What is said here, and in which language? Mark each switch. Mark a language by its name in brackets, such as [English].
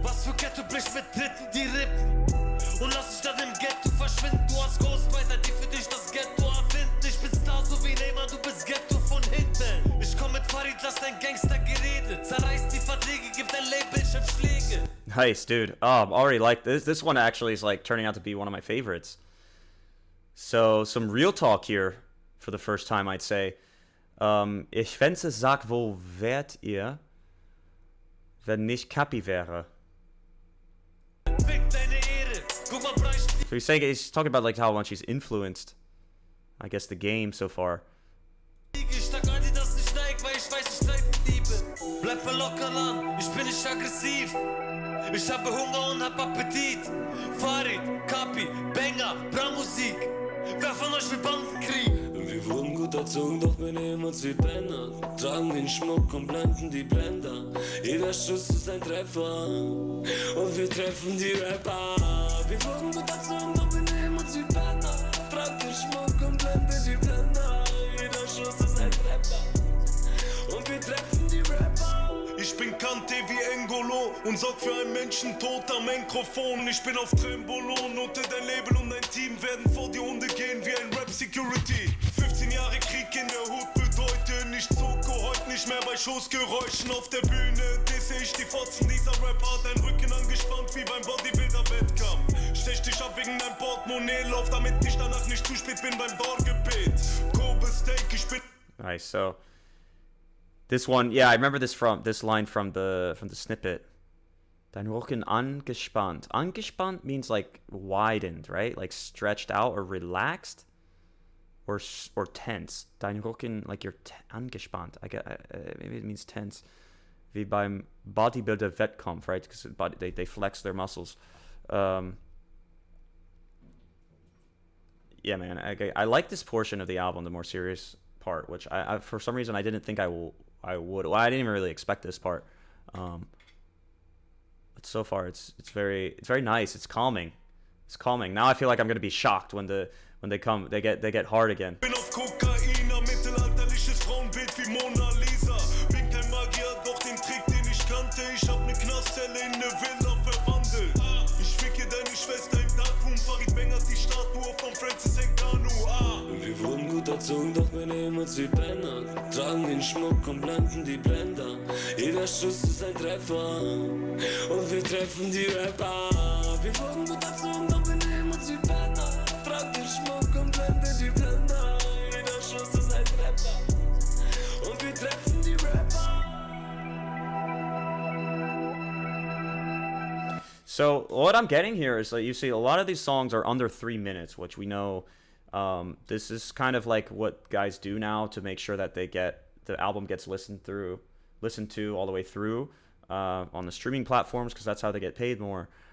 [German] Was für Ghetto bricht mit Dritten die Rippen und lass dich dann im Ghetto verschwinden. Du hast Ghostwriter, die für dich das Ghetto erfinden. Ich bin Star, so wie Neymar, du bist Ghetto von hinten. Ich komm mit Farid, lass dein Gangstergerede. Zerreißt die Verträge, gib dein Label, ich hab Schläge. [English] Nice, dude. Oh, I'm already like this. This one actually is like turning out to be one of my favorites. So, some real talk here for the first time, I'd say. [German] Ich fände, sag, wo wärt ihr, wenn nicht Cappy wäre? Fick deine Ehre. Guck mal, Breicht. [English] So he's talking about like how much he's influenced, I guess, the game so far. [German] Ich sag all dir das nicht neig, weil ich weiß, ich Streifen liebe. Bleib mir locker lang, ich bin nicht aggressiv. Ich habe Hunger und hab Appetit. Farid, Kapi, Banger, Bra-Musik. Wer von euch will Bandenkrieg? Wir wurden gut erzogen, doch benehmen uns wie Penner. Tragen den Schmuck und blenden die Blender. Jeder Schuss ist ein Treffer und wir treffen die Rapper. Wir wurden gut erzogen, doch benehmen uns wie Penner. Tragen den Schmuck und blenden die Blender. Jeder Schuss ist ein Treffer und wir treffen die Rapper. Ich bin Kante wie Engolo und sorg für einen Menschentod am Mikrofon. Ich bin auf Trembolo, note dein Label und dein Team werden vor die Hunde gehen wie ein Rap-Security. 15 Jahre Krieg in der Hut bedeuten nicht Zoko, heute nicht mehr bei Schussgeräuschen auf der Bühne. Disse ich die Fotzen, dieser Rap hat dein Rücken angespannt wie beim Bodybuilder-Wettkampf. Stech dich ab wegen dein Portemonnaie, lauf damit ich danach nicht zu spät bin beim Dorfgebet. Kobe Steak, ich bin... [English] Nice. So this one, yeah, I remember this line from the snippet. [German] Dein Rücken angespannt. [English] Angespannt means like widened, right? Like stretched out or relaxed, or tense. [German] Dein Rücken, [English] like you're angespannt. Maybe it means tense. [German] Wie beim Bodybuilder Wettkampf, [English] right? Because they flex their muscles. Yeah, man. I like this portion of the album, the more serious part, which I for some reason I didn't think I would. Well, I didn't even really expect this part. But so far it's very nice. It's calming. It's calming. Now I feel like I'm gonna be shocked when they get hard again. [German] Bin auf Kokain, ein mittelalterliches Frauenbild wie Mona Lisa. Bin kein Magier, doch den Trick, den ich kannte. Ich hab ne Knastzelle in ne Villa verwandelt. Ich ficke deine Schwester im Darkroom. Farid bangert die Statue von Francis Ngannou. Wir wurden gut erzogen, doch benehmen uns wie Penner. Tragen den Schmuck und blenden die Blender. Jeder Schuss ist ein Treffer und wir treffen die Rapper. Wir wurden gut erzogen, doch benehmen uns wie Penner. Tragen den Schmuck und blenden die Blender. Jeder Schuss ist ein Treffer und wir treffen die Rapper. [English] So what I'm getting here is that you see a lot of these songs are under 3 minutes, which we know. This is kind of like what guys do now to make sure that the album gets listened to all the way through on the streaming platforms, because that's how they get paid more.